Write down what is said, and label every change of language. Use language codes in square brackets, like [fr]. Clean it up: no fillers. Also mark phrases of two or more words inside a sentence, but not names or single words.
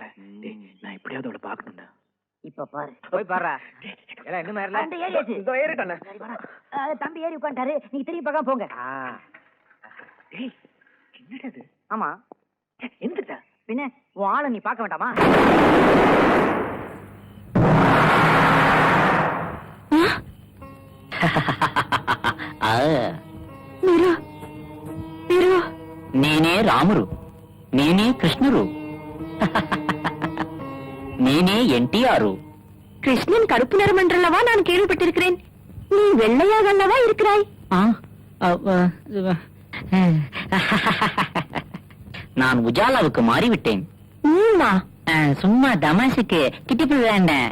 [ta] நான் எப்படியாவது அவளை பாக்கணும்டா. இப்ப பாரு, போய் பாரு. இன்னும் ஏறல. தம்பி ஏறி உட்காந்துட்டாரு, நீங்க திரும்பி பார்க்காம போங்க. என்னது? ஆமா, எந்த பின்ன உன் ஆளை நீ பார்க்க வேண்டாமா? [te] నేనే రామురు, నేనే కృష్ణురు, నేనే என்டிஆர். [ta] கிருஷ்ணன் கருப்பு நிறம் என்றல்லவா நான் கேள்விப்பட்டிருக்கிறேன். நீ வெள்ளையாக அல்லவா இருக்கிறாய்? நான் உஜாலாவுக்கு மாறிவிட்டேன். சும்மா தமாஷுக்கு கிட்டிப்பு வேண்டேன்.